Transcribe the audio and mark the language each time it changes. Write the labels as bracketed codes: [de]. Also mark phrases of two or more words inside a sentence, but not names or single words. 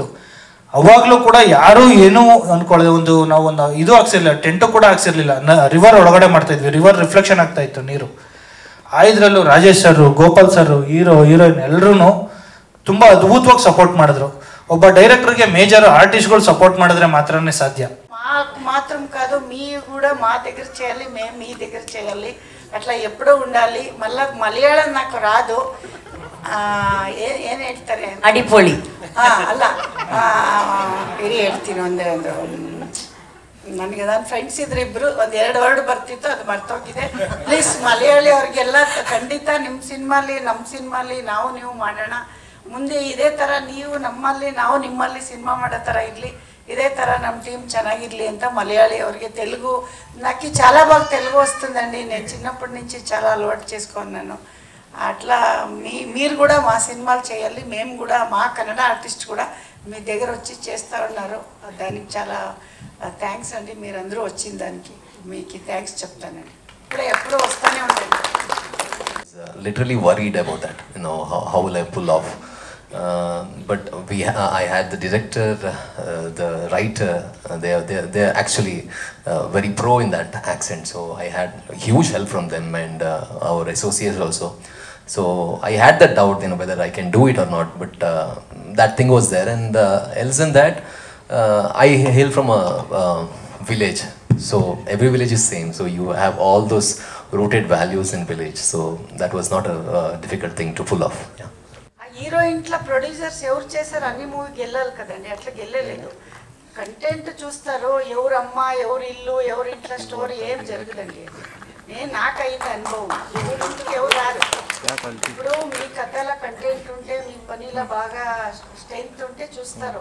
[kn] ಅವಾಗಲೂ ಕೂಡ ಯಾರೂ ಏನೂ ಅಂದ್ಕೊಳ್ಳೋದು, ನಾವು ಒಂದು ಇದು ಹಾಕ್ಸಿರ್ಲಿಲ್ಲ, ಟೆಂಟು ಕೂಡ ಹಾಕ್ಸಿರ್ಲಿಲ್ಲ. ರಿವರ್ ಒಳಗಡೆ ಮಾಡ್ತಾ ಇದ್ವಿ, ರಿವರ್ ರಿಫ್ಲೆಕ್ಷನ್ ಆಗ್ತಾ ಇತ್ತು ನೀರು. ಇದ್ರಲ್ಲೂ ರಾಜೇಶ್ ಸರ್, ಗೋಪಾಲ್ ಸರ್, ಹೀರೋಯಿನ್ ಎಲ್ಲರೂ ತುಂಬ ಅದ್ಭುತವಾಗಿ ಸಪೋರ್ಟ್ ಮಾಡಿದ್ರು. ಒಬ್ಬ ಡೈರೆಕ್ಟರ್ಗೆ ಮೇಜರ್ [te] ఆర్టిస్టులు సపోర్ట్ [kn] ಮಾಡಿದ್ರೆ [te] మాత్రమే సాధ్య. మాత్రం కాదు, మీ కూడా మా దగ్గర చేయాలి, మేము మీ దగ్గర చేయాలి, అట్లా ఎప్పుడూ ఉండాలి. మళ్ళీ మలయాళం నాకు రాదు, [kn] ಏನು ಹೇಳ್ತಾರೆ ಅಡಿಪೋಳಿ ಅಲ್ಲ ಇರಿ ಹೇಳ್ತೀನಿ. ಒಂದು ನನಗೆ ನಾನು ಫ್ರೆಂಡ್ಸ್ ಇದ್ರೆ ಇಬ್ಬರು 1-2 ವರ್ಡ್ ಬರ್ತಿತ್ತು, ಅದು ಮರ್ತೋಗಿದೆ. ಪ್ಲೀಸ್ ಮಲಯಾಳಿ ಅವ್ರಿಗೆಲ್ಲ ಖಂಡಿತ ನಿಮ್ಮ ಸಿನಿಮಾಲಿ ನಮ್ಮ ಸಿನಿಮಾಲಿ ನೀವು ಮಾಡೋಣ. ಮುಂದೆ ಇದೇ ಥರ ನೀವು ನಮ್ಮಲ್ಲಿ ನಾವು ನಿಮ್ಮಲ್ಲಿ ಸಿನಿಮಾ ಮಾಡೋ ಥರ ಇರಲಿ. ఇదే ಥರ ನಮ್ಮ టీం ಚೆನ್ನಾಗಿರಲಿ ಅಂತ మలయాళీ ಅವ್ರಿಗೆ [te] తెలుగు నాకు చాలా బాగా తెలుగు వస్తుందండి. నేను చిన్నప్పటి నుంచి చాలా అలవాటు చేసుకున్నాను. అట్లా మీరు కూడా మా సినిమాలు చేయాలి, మేము కూడా మా కన్నడ ఆర్టిస్ట్ కూడా మీ దగ్గర వచ్చి చేస్తూ ఉన్నారు. దానికి చాలా థ్యాంక్స్ అండి. మీరందరూ వచ్చిన దానికి మీకు థ్యాంక్స్ చెప్తానండి. ఇప్పుడే ఎప్పుడూ వస్తూనే ఉంటాను. [en] Literally worried about that, how will I pull off? But I had the director, the writer, they're actually very pro in that accent, so I had huge help from them and our associates also. So I had that doubt, whether I can do it or not, but that thing was there. And else than that, I hail from a village, so every village is same, so you have all those rooted values in village, so that was not a difficult thing to pull off. Yeah. [te] హీరో ఇంట్లో ప్రొడ్యూసర్స్ ఎవరు చేశారు అన్ని మూవీకి వెళ్ళాలి కదండి. అట్లా వెళ్ళలేదు. కంటెంట్ చూస్తారు, ఎవరు అమ్మ, ఎవరు ఇల్లు, ఎవరి ఇంట్లో స్టోరీ ఏం జరగదండి. నాకు అయింది అనుభవం. ఎవరింటికి ఎవరు రారు. ఇప్పుడు మీ కథల కంటెంట్ ఉంటే, మీ పనిలో బాగా స్ట్రెంగ్త్ ఉంటే చూస్తారు.